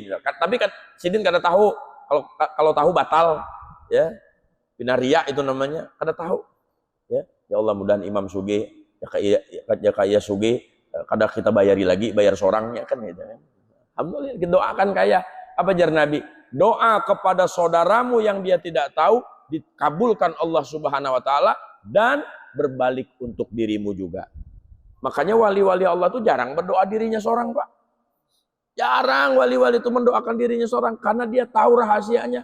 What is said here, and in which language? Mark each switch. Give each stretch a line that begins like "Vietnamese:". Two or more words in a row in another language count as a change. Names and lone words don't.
Banjar: Tapi kan sidin kada tahu.
Indonesian: Kalau tahu batal, ya.
Banjar: Binaria itu namanya, kada tahu. Ya, ya Allah mudahan imam sugih, ya kaya sugih, kada kita bayari lagi, bayar sorangnya kan gitu.
Indonesian: Alhamdulillah, kita doakan kaya.
Banjar: Apa jar Nabi?
Indonesian: Doa kepada saudaramu yang dia tidak tahu dikabulkan Allah
Arabic: سبحانه وتعالى
Indonesian: dan berbalik untuk dirimu juga. Makanya wali-wali Allah itu jarang berdoa dirinya seorang, Pak. Jarang wali-wali itu mendoakan dirinya seorang karena dia tahu rahasianya.